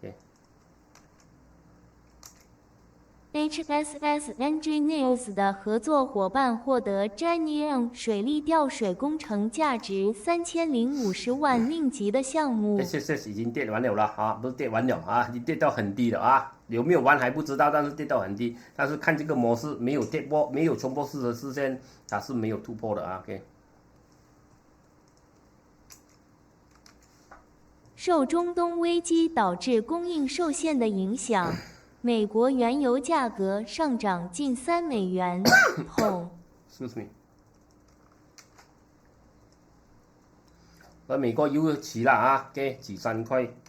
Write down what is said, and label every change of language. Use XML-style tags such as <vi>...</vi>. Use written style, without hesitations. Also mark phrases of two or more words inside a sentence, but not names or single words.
<zh>HSS Engineers 的合作夥伴獲得 Janiong 水利調水工程價值3050萬令吉的項目。 HSS 已經跌完了不是跌完了已經跌到很低了有沒有完還不知道，但是跌到很低。但是看這個模式沒有跌破，沒有衝破40線，它是沒有突破的 OK。受中東危機導致供應受限的影響。美國原油價格上漲近3美元桶。而美國油起了起3塊。</zh>